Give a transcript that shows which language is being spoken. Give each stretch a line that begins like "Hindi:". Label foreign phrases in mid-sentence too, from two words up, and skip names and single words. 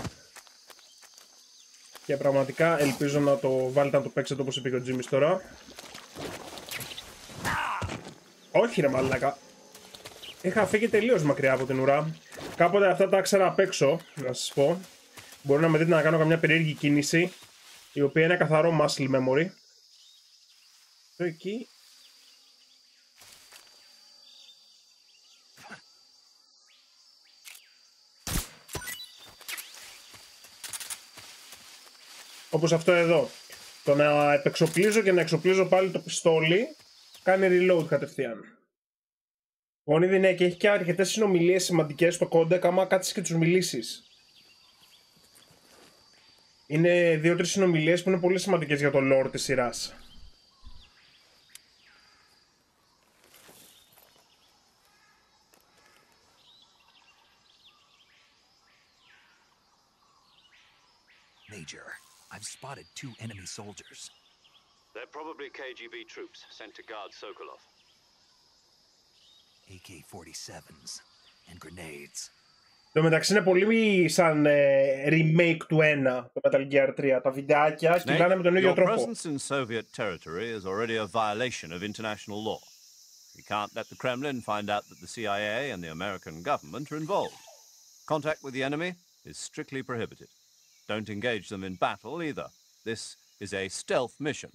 Greek: Και πραγματικά ελπίζω να το βάλετε να το παίξετε όπως είπε και ο Jimmy's τώρα. Όχι ρε μαλάκα. Είχα φύγει τελείως μακριά από την ουρά. Κάποτε αυτά τα ήξερα απ' έξω, να σας πω. Μπορεί να με δείτε να κάνω καμιά περίεργη κίνηση, η οποία είναι καθαρό
English: muscle memory.
Greek: Το εκεί. Όπως αυτό εδώ. Το να επεξοπλίζω και να εξοπλίζω πάλι το πιστόλι κάνει reload κατευθείαν. Γονίδι, ναι, και έχει και αρκετές συνομιλίες σημαντικές στο κόντεκ άμα κάτσεις και τους μιλήσεις. Είναι 2-3 συνομιλίες που είναι πολύ σημαντικές για το lore της σειράς.
English: Major, I've spotted 2 enemy soldiers. They're probably KGB troops sent to guard Sokolov. AK-47s and grenades.
Greek: Το μεταξύ είναι πολύ σαν remake του 1, το Metal Gear 3. Τα βιντεάκια κυλάνε με τον ίδιο τρόπο.
English: Your presence in Soviet territory is already a violation of international law. You can't let the Kremlin find out that the CIA and the American government are involved. Contact with the enemy is strictly prohibited. Don't engage them in battle either. This is a stealth mission.